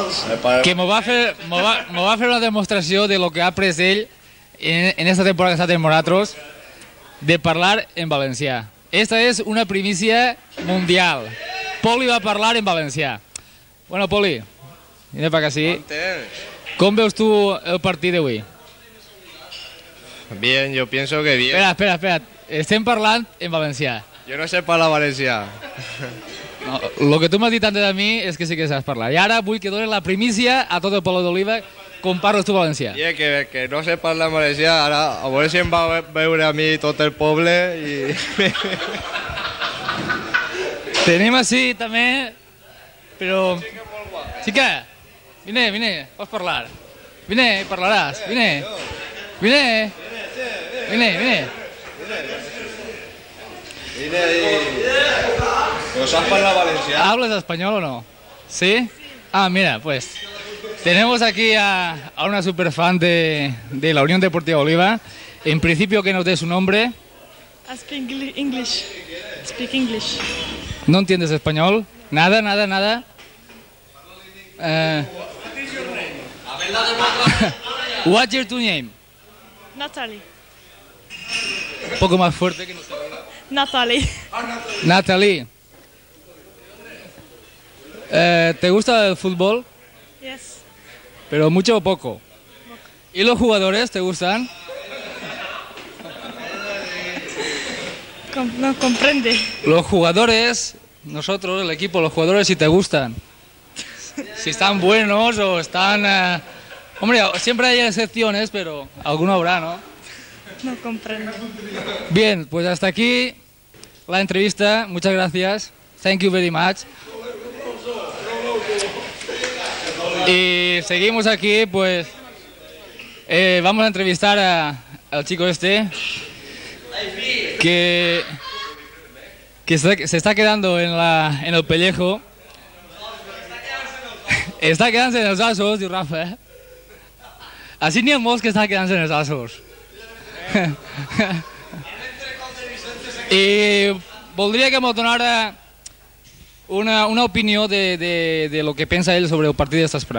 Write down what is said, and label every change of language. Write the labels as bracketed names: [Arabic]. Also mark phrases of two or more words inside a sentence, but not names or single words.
[Catalan] Que m'ho va fer una demostració de lo que ha après ell en esta temporada que ha estat en Moratros, de parlar en valencià. Esta és una primícia mundial. Poli va parlar en valencià. Bueno, Poli, vine per sí. [Spanish] ¿Cómo ves tú el partido de hoy? Bien, yo pienso que bien. Espera. [Catalan] Estem parlant en valencià. [Spanish] Yo no sé [Catalan] parlar valencià. No, lo que tu m'has dit antes de mi és que sí que saps parlar. I ara vull que dones la primícia a tot el poble d'Oliva com parles tu valencià. I que no sé parlar valencià, ara a veure si em va veure a mi tot el poble i... Tenim així també, però... Xica, vine, pots parlar. Vine, parlaràs, vine. [Spanish] ¿No sabes hablar valenciano? ¿Hablas español o no? ¿Sí? Ah, mira, pues tenemos aquí a una superfan de la Unión Deportiva Oliva. En principio, que nos dé su nombre. [English] I speak English. Speak English. [Spanish] ¿No entiendes español? Nada. [English] What's your name? Natalie. [Spanish] Un poco más fuerte que nosotros. Natalie. ¿Te gusta el fútbol? Yes. ¿Pero mucho o poco? ¿Y los jugadores te gustan? No comprende. Los jugadores, nosotros, el equipo, los jugadores, si te gustan. Si están buenos o están... Hombre, siempre hay excepciones, pero alguno habrá, ¿no? No comprendo. Bien, pues hasta aquí la entrevista. Muchas gracias. [English] Thank you very much. [Spanish] Y seguimos aquí, pues vamos a entrevistar al chico este que se está quedando en el pellejo. [Catalan] Està quedant-se en els ossos, diu Rafa. Així n'hi ha molts que estan quedant-se en els ossos. I voldria que m'ho donara una opinió de lo que pensa ell sobre el partit d'Esprà.